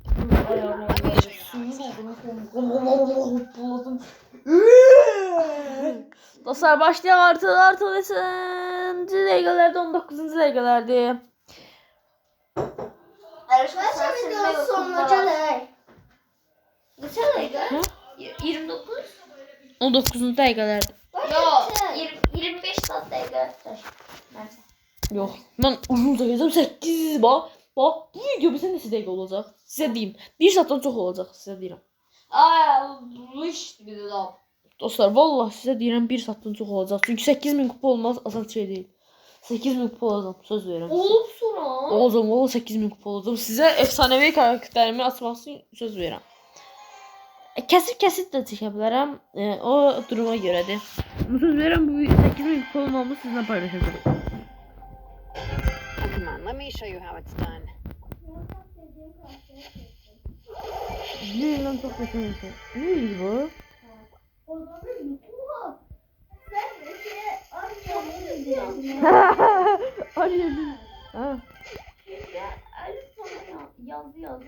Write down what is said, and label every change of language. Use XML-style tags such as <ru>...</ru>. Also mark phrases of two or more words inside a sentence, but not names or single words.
<az>Dostlar başlayan artı neçinci dəqiqələrdə 19-cu dəqiqələrdir.</az> <tr>Arkadaşlar videonun sonuna geldik.</tr> <az>Neçə dəqiqə? 29. 19-cu dəqiqələrdir.</az> <tr>Yok. 25 saat dakika. Neyse.</tr> <az>Yox, mən uzun çəkəcəm 8 bax. Bax, bu video bizə neçə dəqiqə olacaq? Sizə deyim. 1 saatdan çox olacaq, sizə deyirəm.</az> <tr>Ay bu işte bir de daha.</tr> <az>Dostlar, vallahi sizə deyirəm 1 saatdan çox olacaq. Çünki 8000 kupa olmaz, asan şey deyil. 8000 kupa olacaq, söz verirəm.</az> <tr>Olup sonra.</tr> <az>Olacam, valla 8000 kupa olacaq. Sizə efsanevi karakterimi açmaq üçün söz verirəm. Kesip de çəkə bilərəm. O duruma görədir. Söz verirəm bu 8000 kupa olmamı sizinlə paylaşacağım.</az> <en>Oh, come on, let me show you how it's done.</en> <tr>Bilmem çok hoşuma gitti. Neydi bu? Arayalım. Ha. Elif sana yazı yazdı.</tr>